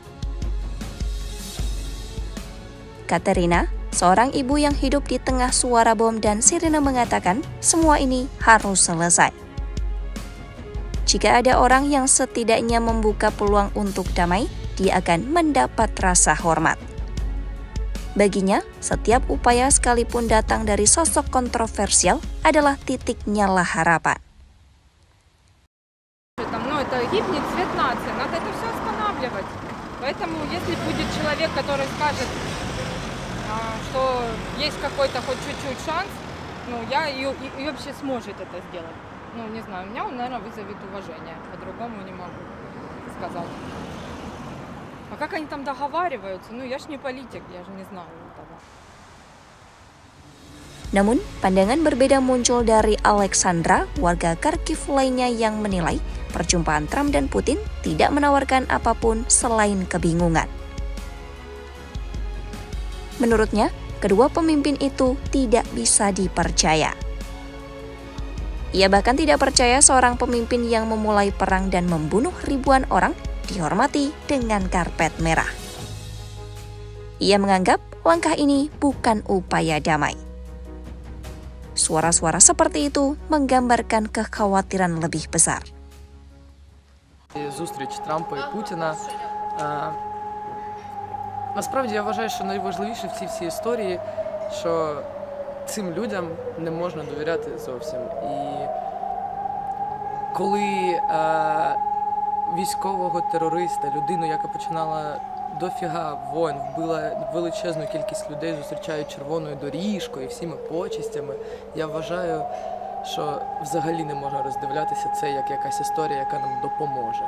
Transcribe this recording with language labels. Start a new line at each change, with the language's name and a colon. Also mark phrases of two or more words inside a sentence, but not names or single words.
Indonesian: Katerina, seorang ibu yang hidup di tengah suara bom dan sirene mengatakan semua ini harus selesai. Jika ada orang yang setidaknya membuka peluang untuk damai, dia akan mendapat rasa hormat. Baginya, setiap upaya sekalipun datang dari sosok kontroversial adalah titik nyala harapan.
Russian: Это гибнет цвет нации, надо это все останавливать. Поэтому, если будет человек, который скажет, что есть какой-то хоть чуть-чуть шанс, и вообще сможет это сделать. Не знаю, меня он, наверное, вызовет уважение, по-другому не могу сказать. А как они там договариваются? Я ж не политик, я же не знаю этого.
Indonesian: Namun, pandangan berbeda muncul dari Alexandra, warga Kharkiv lainnya yang menilai perjumpaan Trump dan Putin tidak menawarkan apapun selain kebingungan. Menurutnya, kedua pemimpin itu tidak bisa dipercaya. Ia bahkan tidak percaya seorang pemimpin yang memulai perang dan membunuh ribuan orang dihormati dengan karpet merah. Ia menganggap langkah ini bukan upaya damai. Suara-suara seperti itu menggambarkan kekhawatiran lebih besar.
Ukrainian: Зустріч Трампа і Путіна. Насправді я вважаю, що найважливіше в цій всій історії, що цим людям не можна довіряти зовсім. І коли військового терориста, людину, яка починала дофіга воїн, вбила величезну кількість людей, зустрічають червоною доріжкою, всіми почестями, я вважаю, що взагалі не можна роздивлятися це як якась історія, яка нам допоможе.